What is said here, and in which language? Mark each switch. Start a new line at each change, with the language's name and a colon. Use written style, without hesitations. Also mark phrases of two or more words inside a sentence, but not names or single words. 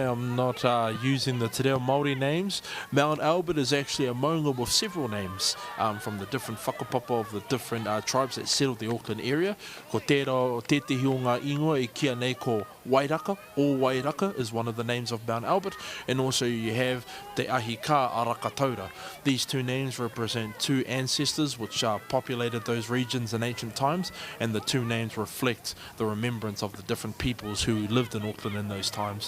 English: I'm not using the Te Reo Māori names, Mount Albert is actually a maunga with several names from the different whakapapa of the different tribes that settle the Auckland area.
Māori: Ko tētahi o ngā ingoa e kia nei ko Wairaka,
English: or Wairaka is one of the names of Mount Albert, and also you have Te Ahi Ka Arakataura. These two names represent two ancestors which populated those regions in ancient times, and the two names reflect the remembrance of the different peoples who lived in Auckland in those times.